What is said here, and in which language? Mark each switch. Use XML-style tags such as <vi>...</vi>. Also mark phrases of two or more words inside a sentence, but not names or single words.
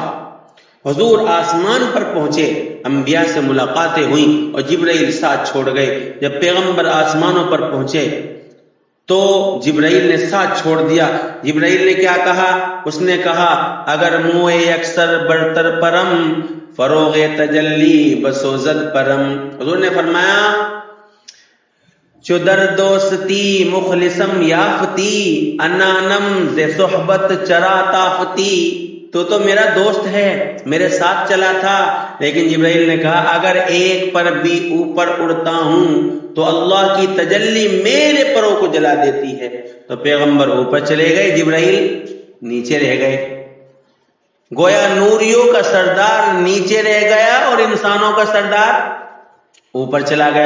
<ur>حضور آسمان پر پہنچے، انبیاء سے ملاقاتیں ہوئیں اور جبرائیل ساتھ چھوڑ گئے۔ جب پیغمبر آسمانوں پر پہنچے تو جبرائیل نے ساتھ چھوڑ دیا۔ جبرائیل نے کیا کہا؟ اس نے کہا</ur> <fa>اگر موئے اکثر برتر پرم، فروغ تجلی بسوزد پرم۔</fa> <ur>حضور نے فرمایا</ur> <fa>چو در دوستی مخلصم یافتی، انانم ز صحبت چرا تافتی۔</fa> <ur>تو میرا دوست ہے، میرے ساتھ چلا تھا، لیکن جبرائیل نے کہا اگر ایک پر بھی اوپر اڑتا ہوں تو اللہ کی تجلی میرے پروں کو جلا دیتی ہے۔ تو پیغمبر اوپر چلے گئے، جبرائیل نیچے رہ گئے۔ گویا نوریوں کا سردار نیچے رہ گیا اور انسانوں کا سردار اوپر چلا گیا۔</ur>